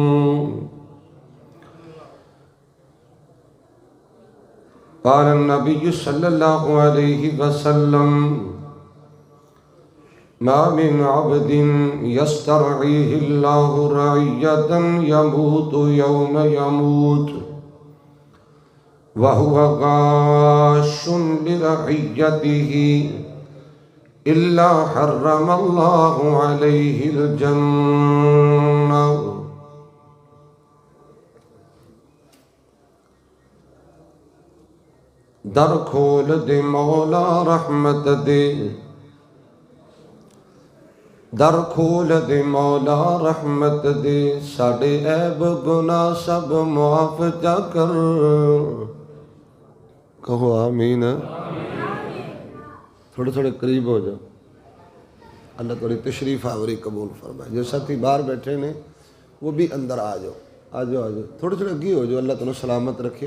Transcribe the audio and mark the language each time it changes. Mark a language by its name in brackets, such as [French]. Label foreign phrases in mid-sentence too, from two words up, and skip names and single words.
[Arabic] قال النبي صلى الله عليه وسلم ما من عبد يسترعيه الله رعية يموت يوم يموت وهو غاش لرعيته إلا حرم الله عليه الجنة۔ [Punjabi] در کھول دے مولا رحمت دے، در کھول دے مولا رحمت دے، ساڑے عیب گناہ سب معاف جا کر۔ [Urdu] کہو آمین۔ تھوڑے تھوڑے قریب ہو جاؤ، اللہ تھوڑی تشریف آوری قبول فرمائے۔ جو ساتھی باہر بیٹھے نے وہ بھی اندر آ جاؤ، آ جاؤ آ جاؤ، تھوڑے تھوڑے اگی ہو جاؤ، اللہ تمہیں سلامت رکھے۔